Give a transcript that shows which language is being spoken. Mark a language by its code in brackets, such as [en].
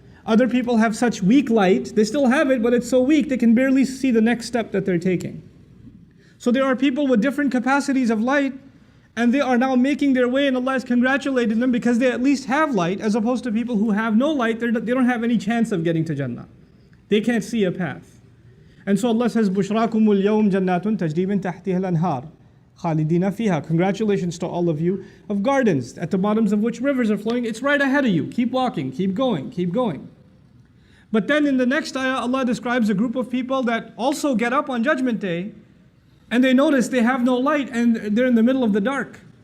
[en] Other people have such weak light, they still have it, but it's so weak they can barely see the next step that they're taking. So there are people with different capacities of light, and they are now making their way, and Allah has congratulated them because they at least have light, as opposed to people who have no light. They don't have any chance of getting to Jannah. They can't see a path. And so Allah says, [ar] بُشْرَاكُمُ الْيَوْمْ جَنَّاتٌ تَجْرِي مِنْ تَحْتِهَا الْأَنْهَارُ خَالِدِينَ فِيهَا. [en] Congratulations to all of you, of gardens at the bottoms of which rivers are flowing. It's right ahead of you. Keep walking, keep going, keep going. But then in the next ayah, Allah describes a group of people that also get up on Judgment Day, and they notice they have no light, and they're in the middle of the dark.